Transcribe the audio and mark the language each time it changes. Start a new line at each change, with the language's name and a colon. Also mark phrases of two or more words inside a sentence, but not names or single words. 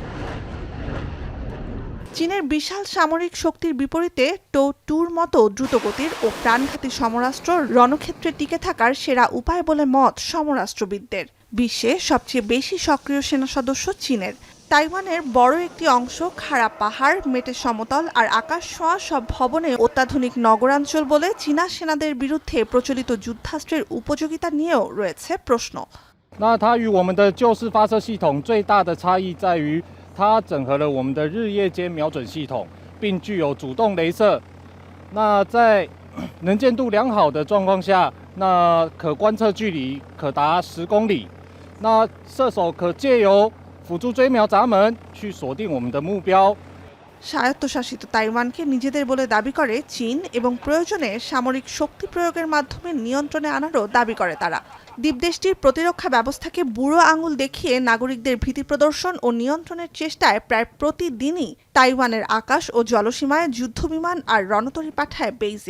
Bangla: চীনের বিশাল সামরিক শক্তির বিপরীতে টো-2র মতো দ্রুতগতির ও প্রাণঘাতী সমরাস্ত্র রণক্ষেত্রে টিকে থাকার সেরা উপায় বলে মত সমরাস্ত্রবিদদের। বিশ্বে সবচেয়ে বেশি সক্রিয় সেনা সদস্য চীনের। তাইওয়ানের বড় একটি অংশ খাড়া পাহাড়, মেটে সমতল আর আকাশ ছোঁয়া সব ভবনে অত্যাধুনিক নগরাঞ্চল বলে চীনা সেনাদের বিরুদ্ধে প্রচলিত যুদ্ধাস্ত্রের উপযোগিতা নিয়েও রয়েছে প্রশ্ন।
Chinese: 那它与我们的旧式发射系统最大的差异在于，它整合了我们的日夜间瞄准系统，并具有主动雷射。那在能见度良好的状况下，那可观测距离可达10公里。那射手可借由辅助追瞄闸门去锁定我们的目标。
Bangla: স্বায়ত্তশাসিত তাইওয়ানকে নিজেদের বলে দাবি করে চীন এবং প্রয়োজনে সামরিক শক্তি প্রয়োগের মাধ্যমে নিয়ন্ত্রণে আনারও দাবি করে তারা। দ্বীপদেশটির প্রতিরক্ষা ব্যবস্থাকে বুড়ো আঙুল দেখিয়ে নাগরিকদের ভীতি প্রদর্শন ও নিয়ন্ত্রণের চেষ্টায় প্রায় প্রতিদিনই তাইওয়ানের আকাশ ও জলসীমায় যুদ্ধবিমান আর রণতরী পাঠায় বেইজিং।